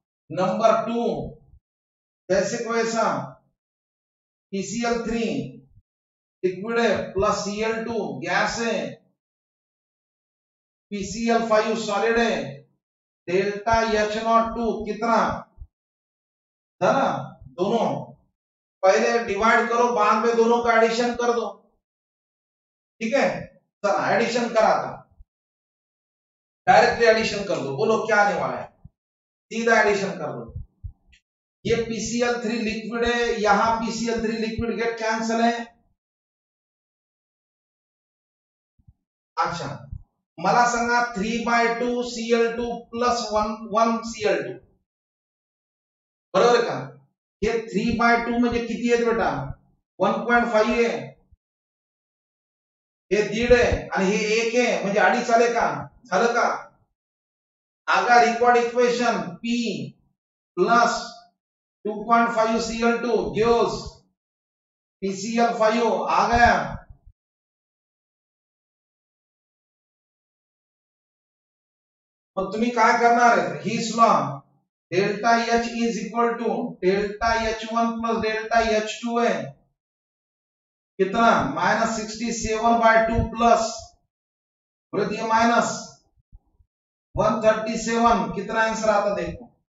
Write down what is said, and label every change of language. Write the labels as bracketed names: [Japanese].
[Hindi] Number 2 वैसे को ऐसा, PCl3 लिक्विड है प्लस Cl2 गैस है, PCl5 सॉलिड है, डेल्टा H नॉट 2 कितना था ना, दोनों पहले डिवाइड करो, बाद में दोनों का एडिशन कर दो, ठीक है। चलो एडिशन करा था, डायरेक्टली एडिशन कर दो, बोलो क्या आने वाला है, सीधा एडिशन कर दो। ये PCl3 लिक्विड है, यहां PCl3 लिक्विड गेट कैंसिल है। [Marathi] अच्छा मला सांगा 3/2 Cl2 प्लस 1 Cl2 बरोबर का, हे 3/2 म्हणजे किती आहेत बेटा, 1.5 आहे, हे दीड आहे आणि हे 1 आहे, म्हणजे अडीच आले का, झालं का। [Hindi] आगा record equation P plus 2.5 Cl2 gives PCl5 आ गया। [Marathi] मग तुम्ही काय करणार आहे, हीच law, [English] delta H is equal to delta H1 plus delta H2 [Hindi] है कितना, -67/2 प्लस -137, कितना आंसर आता देखो।